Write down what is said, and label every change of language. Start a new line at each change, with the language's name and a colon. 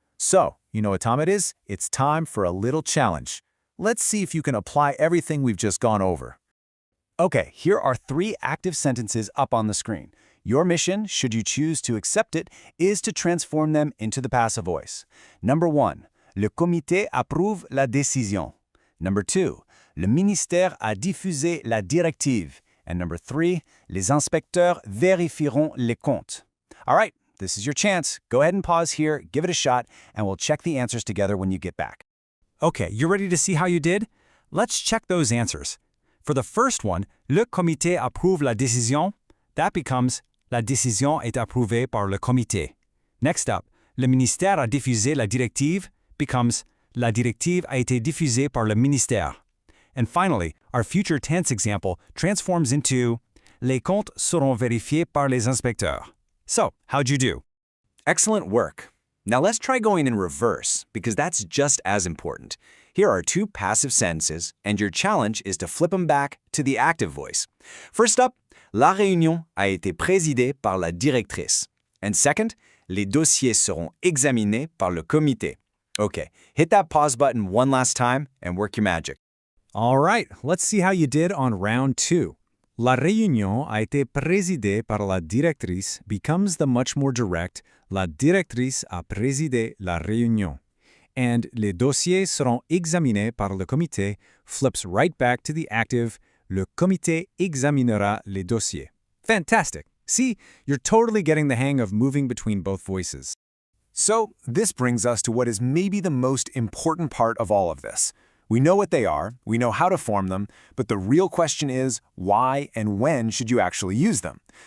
English: So, you know what time it is? It's time for a little challenge. Let's see if you can apply everything we've just gone over. Okay, here are 3 active sentences up on the screen. Your mission, should you choose to accept it, is to transform them into the passive voice. Number 1,
French: le comité approuve la décision.
English: Number 2,
French: le ministère a diffusé la directive.
English: And number 3,
French: les inspecteurs vérifieront les comptes.
English: All right, this is your chance. Go ahead and pause here, give it a shot, and we'll check the answers together when you get back. Okay, you ready to see how you did? Let's check those answers. For the first one,
French: le comité approuve la décision,
English: that becomes
French: la décision est approuvée par le comité.
English: Next up,
French: le ministère a diffusé la directive
English: becomes
French: la directive a été diffusée par le ministère.
English: And finally, our future tense example transforms into
French: les comptes seront vérifiés par les inspecteurs.
English: So, how'd you do? Excellent work. Now let's try going in reverse, because that's just as important. Here are 2 passive sentences, and your challenge is to flip them back to the active voice. First up,
French: la réunion a été présidée par la directrice.
English: And second,
French: les dossiers seront examinés par le comité.
English: Okay, hit that pause button one last time and work your magic. All right, let's see how you did on round 2.
French: La réunion a été présidée par la directrice
English: becomes the much more direct
French: la directrice a présidé la réunion. And les dossiers seront examinés par le comité
English: flips right back to the active
French: le comité examinera les dossiers.
English: Fantastic! See, you're totally getting the hang of moving between both voices. So, this brings us to what is maybe the most important part of all of this. We know what they are, we know how to form them, but the real question is, why and when should you actually use them?